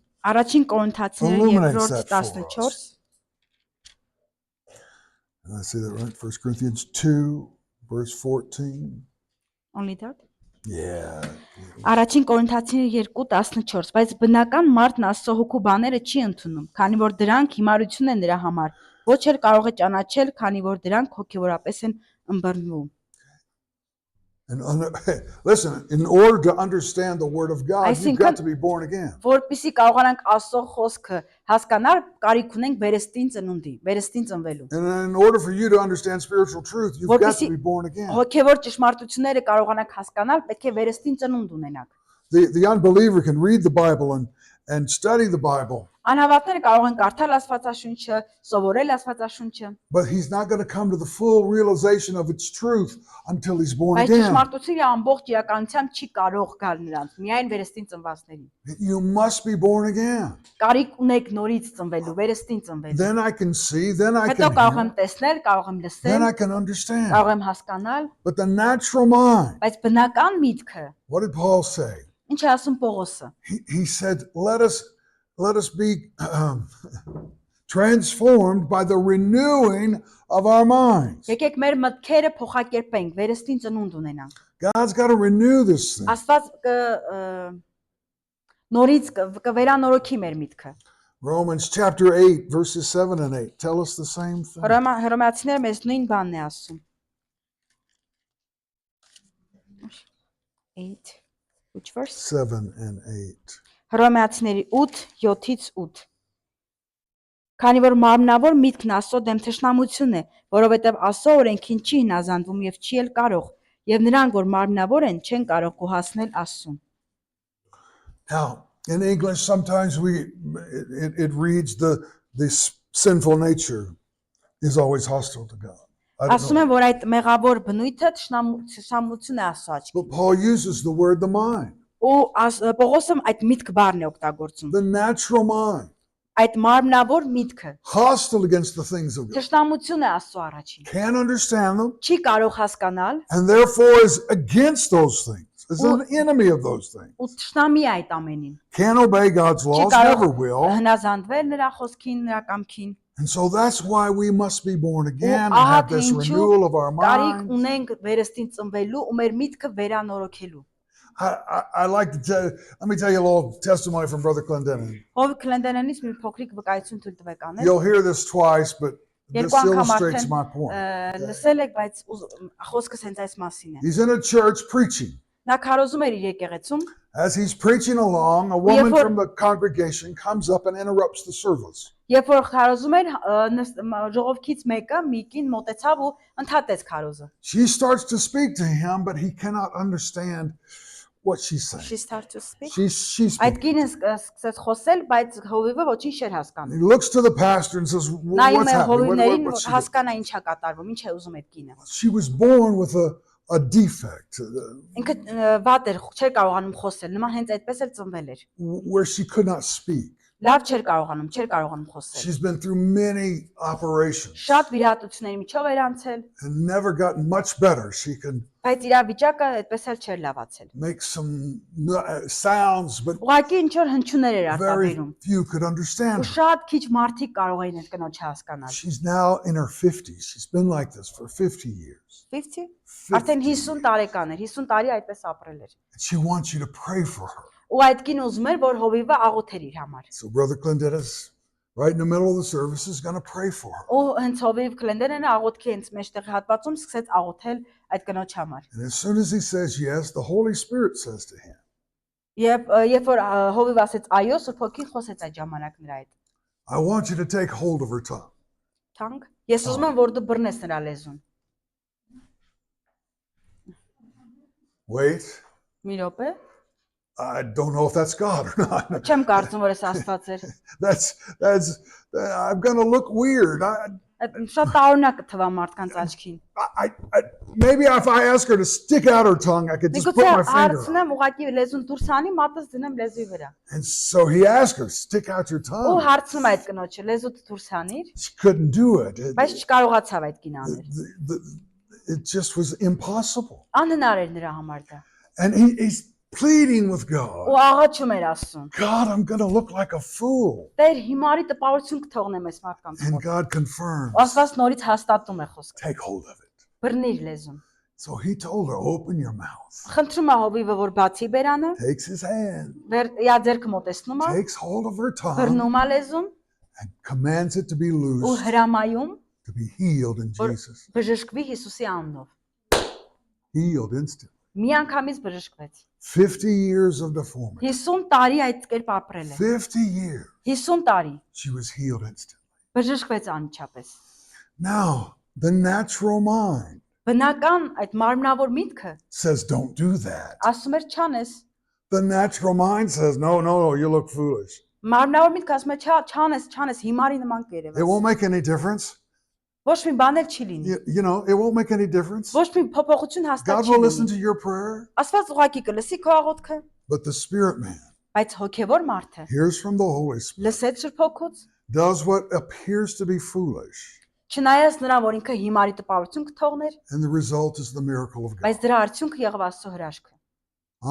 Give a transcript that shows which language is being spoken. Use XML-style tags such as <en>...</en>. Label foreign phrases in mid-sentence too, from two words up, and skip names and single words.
<hy>Առաջին Կորինթացիներ</hy> <en>Illuminates</en> <hy>2-րդ</hy> <en>that for 14 Did I say that right? 1 Corinthians 2 verse 14. only that Yeah.</en> <hy>Առաջին Կորինթացիներ 2:14 բայց բնական մարդն Աստծո հոգու բաները չի ընդունում, քանի որ դրանք հիմարություն են նրա համար, ոչ էլ կարող է ճանաչել, քանի որ դրանք հոգևորապես են ըմբռնվում։</hy> <en>And listen, in order to understand the word of God, you've got to be born again.</en> <hy>Որպեսզի կարողանանք Աստծո խոսքը հասկանալ, կարիք ունենք վերստին ծնունդի, վերստին ծնվելու։</hy> <en>And in order for you to understand spiritual truth, you've got to be born again.</en> <hy>Հոգևոր ճշմարտությունները կարողանանք հասկանալ, պետք է վերստին ծնունդ ունենաք։</hy> <en>The unbeliever can read the Bible and study the Bible,</en> <hy>Անհավատները կարող են կարդալ Աստվածաշունչը, սովորել Աստվածաշունչը,</hy> <en>but he's not going to come to the full realization of its truth until he's born</en> <hy>բայց</hy> <en>again.</en> <hy>ճշմարտությունը ամբողջ իրականությամբ չի կարող գալ նրանց, միայն վերստին ծնվածներին։</hy> <en>You must be born again.</en> <hy>Կարիք ունեք նորից ծնվելու, վերստին ծնվելու։</hy> <en>Then I can see, then I</en> <hy>Հետո</hy> <en>can</en> <hy>կարող եմ</hy> <en>hear,</en> <hy>տեսնել, կարող եմ</hy> <en>then I</en> <hy>լսել,</hy> <en>can understand.</en> <hy>կարող եմ հասկանալ,</hy> <en>But the natural mind,</en> <hy>բայց բնական միտքը,</hy> <en>what did Paul say?</en> <hy>ինչ է ասում Պողոսը։</hy> <en>He said, let us let us be transformed by the renewing of our minds.</en> <hy>Եկեք մեր մտքերը փոխակերպենք, վերստին ծնունդ ունենանք։</hy> <en>God's got to renew this thing.</en> <hy>Աստված նորից կվերանորոգի մեր միտքը։</hy> <en>Romans chapter 8, verses 7 and 8 tell us the same thing.</en> <hy>Հռոմեացիները մեզ նույն բանն է ասում։ 8</hy> <en>which verse 7 and 8.</en> <hy>Հռոմեացիների 8:7-ից 8 Քանի որ մարմնավոր միտքն Աստծո դեմ թշնամություն է, որովհետև Աստծո օրենքին չի հնազանդվում եւ չի էլ կարող, եւ նրանք, որ մարմնավոր են, չեն կարող գոհացնել Աստծուն։</hy> <en>Now, in English, sometimes it reads the sinful nature is always hostile to God. I don't</en> <hy>Ասում</hy> <en>know.</en> <hy>են, որ այդ մեղավոր բնույթը թշնամություն է Աստծո աչքին։</hy> <en>But Paul uses the word the mind,</en> <hy>Ու Պողոսը այդ միտք բառն է օգտագործում։</hy> <en>the natural mind,</en> <hy>Այդ մարմնավոր միտքը</hy> <en>hostile against the things of God.</en> <hy>թշնամություն է Աստծո առաջին։</hy> <en>Can't understand them,</en> <hy>Չի կարող հասկանալ</hy> <en>and therefore is against those things, is an enemy of those things.</en> <hy>ու թշնամի է այդ ամենին։</hy> <en>Can't obey God's</en> <hy>Չի</hy> <en>laws,</en> <hy>կարող</hy> <en>never will.</en> <hy>հնազանդվել նրա խոսքին, նրա կամքին։</hy> <en>And so that's why we must be born again and</en> <hy>ահա</hy> <en>have</en> <hy>թե</hy> <en>this</en> <hy>ինչու</hy> <en>renewal of our</en> <hy>կարիք</hy> <en>mind.</en> <hy>ունենք վերստին ծնվելու ու մեր միտքը վերանորոգելու։</hy> <en>I like to tell, let me tell you a little testimony from Brother Clendenin.</en> <hy>Ով Քլենդենից մի փոքրիկ վկայություն թույլ տվեք անել։</hy> <en>You'll hear this twice, but this</en> <hy>Երկու անգամ</hy> <en>illustrates</en> <hy>արդեն</hy> <en>my point.</en> <hy>լսել եք, բայց խոսքս հենց այս մասին է։</hy> <en>He's in a church preaching.</en> <hy>Նա քարոզում էր իր եկեղեցում,</hy> <en>As he's preaching along, a woman from the congregation comes up and interrupts the service.</en> <hy>երբ որ քարոզում էր ժողովքից մեկը մի կին մոտեցավ ու ընդհատեց քարոզը։</hy> <en>She starts to speak to him, but he cannot understand what she's saying. She start to speak. She's</en> <hy>Այդ</hy> <en>speaking.</en> <hy>կինը սկսեց խոսել, բայց հովիվը ոչինչ չէր հասկանում։</hy> <en>He looks to the pastor and says,</en> <hy>Նայում</hy> <en>what's</en> <hy>է</hy> <en>happening?</en> <hy>հովիվներին,</hy> <en>What's she doing?</en> <hy>հասկանա ինչ է կատարվում, ինչ է ուզում այդ կինը։</hy> <en>She was born with a defect</en> <hy>Ինքը վատ էր, չէր կարողանում խոսել, նման հենց այդպես էլ ծնվել էր։</hy> <en>where she could not speak.</en> <hy>Լավ չէր կարողանում խոսել։</hy> <en>She's been through many operations</en> <hy>Շատ վիրահատությունների միջով էր անցել,</hy> <en>and never gotten much better. She can</en> <hy>բայց իր վիճակը այդպես էլ չէր լավացել։</hy> <en>make some sounds, but</en> <hy>Ուղղակի ինչ որ հնչյուններ էր</hy> <en>very</en> <hy>արտաբերում։</hy> <en>few could understand</en> <hy>Ու</hy> <en>her.</en> <hy>շատ քիչ մարդիկ կարող էին այդ կնոջը հասկանալ։</hy> <en>She's now in her 50s. She's been like this for 50 years. 50? 50</en> <hy>Արդեն 50 տարեկան էր, 50 տարի այդպես ապրել էր։</hy> <en>And she wants you to pray for her.</en> <hy>Ու այդ կին ուզում էր, որ հովիվը աղոթեր իր համար։</hy> <en>So Brother Clendenis, right in the middle of the service, is going to pray for her.</en> <hy>Ու հենց հովիվ Քլենդենը աղոթքի հենց մեջտեղ հատվածում սկսեց աղոթել այդ կնոջ համար։</hy> <en>And as soon as he says yes, the Holy Spirit says to him,</en> <hy>Երբ որ հովիվ ասեց այո, Սուրբ Հոգին խոսեց այդ ժամանակ նրա հետ։</hy> <en>I want you to take hold of her tongue.</en> <hy>Թանկ։ Ես ուզում եմ, որ դու բռնես նրա լեզուն։</hy> <en>Wait,</en> <hy>Մի րոպե։</hy> <en>I don't know if that's God or not.</en> <hy>Չեմ կարծում, որ էս Աստված էր։</hy> <en>I'm going to look weird.</en> <hy>Շատ տարօրինակ թվա մարդկանց աչքին։</hy> <en>Maybe if I ask her to stick out her tongue, I could just put</en> <hy>Միգուցե</hy> <en>my finger on it.</en> <hy>հարցնեմ ուղղակի լեզուն դուրս անի, մատս դնեմ լեզուի վրա։</hy> <en>And so he asked her, stick out your</en> <hy>Ու</hy> <en>tongue.</en> <hy>հարցնում այդ կնոջը, լեզուդ դուրս անիր,</hy> <en>She couldn't do it.</en> <hy>բայց չկարողացավ այդ կին անել։</hy> <en>It just was impossible.</en> <hy>Անհնար էր նրա համար դա։</hy> <en>And he's pleading with</en> <hy>Ու</hy> <en>God.</en> <hy>աղաչում էր Աստծուն։</hy> <en>God, I'm going to look like a fool.</en> <hy>Տեր հիմարի տպավորություն կթողնեմ այս մարդկանց</hy> <en>And</en> <hy>մոտ։</hy> <en>God confirms,</en> <hy>Աստված նորից հաստատում է խոսքը։</hy> <en>take hold of it.</en> <hy>Բռնիր լեզուն։</hy> <en>So he told her, open your mouth.</en> <hy>Խնդրում է հովիվը, որ բացի բերանը,</hy> <en>Takes his hand,</en> <hy>յա ձերքը մոտեցնում է,</hy> <en>takes hold of her tongue,</en> <hy>բռնում է լեզուն</hy> <en>and commands it to be</en> <hy>ու</hy> <en>loose,</en> <hy>հրամայում,</hy> <en>to be healed in</en> <hy>որ</hy> <en>Jesus.</en> <hy>բժշկվի Հիսուսի անունով։</hy> <en>Healed instantly.</en> <hy>Մի անգամից բժշկվեց։</hy> <en>50 years of deformity.</en> <hy>50 տարի այդ կերպ ապրել է։</hy> <en>50 years.</en> <hy>50 տարի</hy> <en>She was healed instantly.</en> <hy>բժշկվեց անմիջապես։</hy> <en>Now, the natural mind</en> <hy>Բնական այդ մարմնավոր միտքը</hy> <en>says, don't do that.</en> <hy>ասում էր չանես։</hy> <en>The natural mind says, no, you look foolish.</en> <hy>Մարմնավոր միտքը ասում է չանես, հիմարի նման</hy> <en>It</en> <hy>կերևես։</hy> <en>won't make any difference.</en> <hy>Ոչ մի բան էլ չի լինի։</hy> <en>You know, it won't make any difference.</en> <hy>Ոչ մի փոփոխություն հաստատ</hy> <en>God</en> <hy>չի</hy> <en>will listen</en> <hy>լինի։</hy> <en>to your prayer,</en> <hy>Աստված ուղղակի կլսի քո աղոթքը,</hy> <en>but the spirit man</en> <hy>բայց հոգևոր մարդը</hy> <en>hears from the Holy Spirit,</en> <hy>լսեց Սուրբ Հոգուց,</hy> <en>does what appears to be foolish,</en> <hy>չնայած նրան, որ ինքը հիմարի տպավորություն կթողներ,</hy> <en>and the result is the miracle of God.</en> <hy>բայց դրա արդյունքը եղավ Աստծո հրաշքը։</hy>